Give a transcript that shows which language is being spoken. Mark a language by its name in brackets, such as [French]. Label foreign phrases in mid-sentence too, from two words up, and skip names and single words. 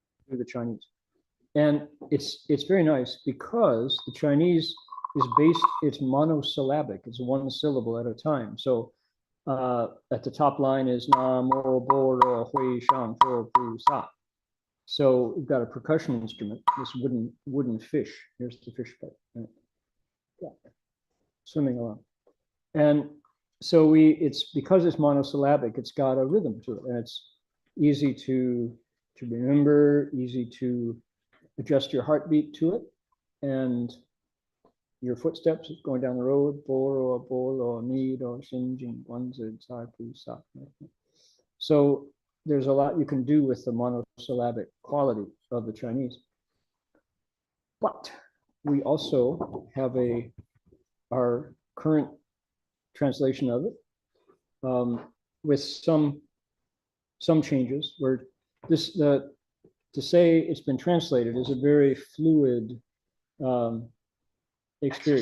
[English] the Chinese. And it's very nice because the Chinese is based, it's monosyllabic, it's one syllable at a time. So at the top line is [Chinese] 南無般若會上佛菩薩. [English] So we've got a percussion instrument, this wooden fish. Here's the fish part. Right? Yeah. Swimming along. And so it's because it's monosyllabic, it's got a rhythm to it, and it's easy to remember, easy to adjust your heartbeat to it, and your footsteps going down the road. [Chinese] 般若，波羅，蜜多, 心經，觀自，在，菩，薩. [English] So there's a lot you can do with the monosyllabic quality of the Chinese. But we also have our current translation of it with some changes where to say it's been translated is a very fluid experience.